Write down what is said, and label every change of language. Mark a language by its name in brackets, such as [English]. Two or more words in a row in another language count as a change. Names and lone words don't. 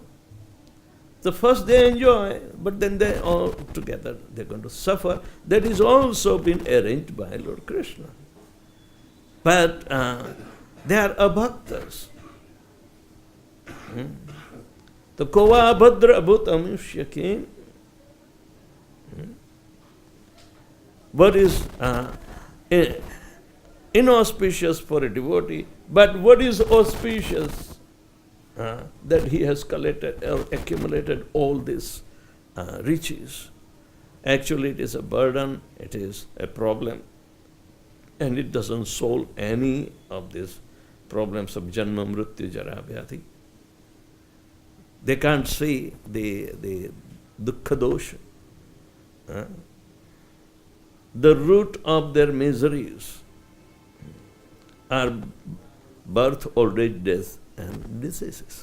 [English] The first they enjoy, but then they all together they're going to suffer. That is also been arranged by Lord Krishna. But they are abhaktas. The kova abhadra abhutamishya came. What is inauspicious for a devotee, but what is auspicious? That he has collected or accumulated all these riches. Actually, it is a burden, it is a problem, and it doesn't solve any of these problems of [Sanskrit] जन्म, मृत्यु, जरा, व्याधि. [English] They can't see the [Sanskrit] दुःख दोष. [English] The root of their miseries are birth, old age, death, and diseases.